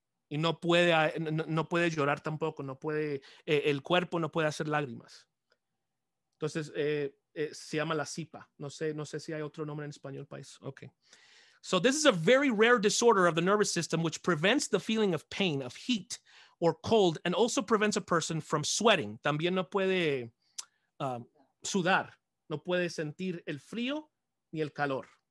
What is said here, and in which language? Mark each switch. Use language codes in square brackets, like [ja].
[es] Y no puede llorar tampoco, el cuerpo no puede hacer lágrimas. Entonces, se llama la SIPA. No sé si hay otro nombre en español, país. [en] Okay. So this is a very rare disorder of the nervous system which prevents the feeling of pain, of heat, or cold, and also prevents a person from sweating. [es] También no puede sudar, no puede sentir el frío ni el calor.